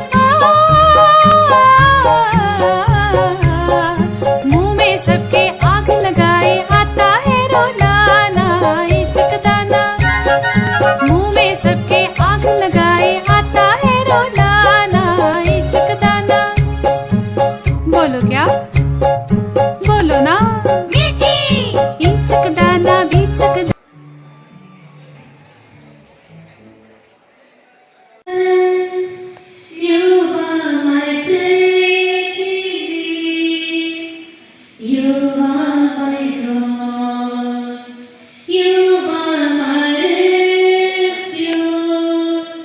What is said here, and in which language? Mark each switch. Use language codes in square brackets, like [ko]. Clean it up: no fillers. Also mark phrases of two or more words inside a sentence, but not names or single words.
[hi] मुंह में सबके आग लगाए आता है रोलाना इचक दाना मुंह में सबके आग लगाए आता है रोलाना इचक दाना बोलो क्या बोलो ना मीठी इचक दाना बीचक [en] You are my creativity. You are my God. You are my refuge.